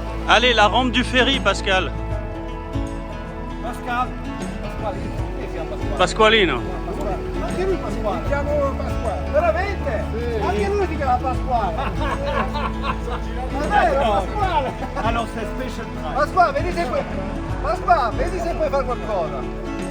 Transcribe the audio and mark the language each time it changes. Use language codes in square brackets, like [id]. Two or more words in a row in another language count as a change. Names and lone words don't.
[fr] Allez, la rampe du ferry, Pascal. Pascal. [it] Pasqualino. Anche lui Pasquale. Chiamo Pasquale. Veramente? Anche lui si chiama Pasquale. Ma vero, Pasquale? [fr] Alors c'est [en] special price. [it] Pasquale, vedi se puoi. Pasquale, vedi se puoi fare qualcosa.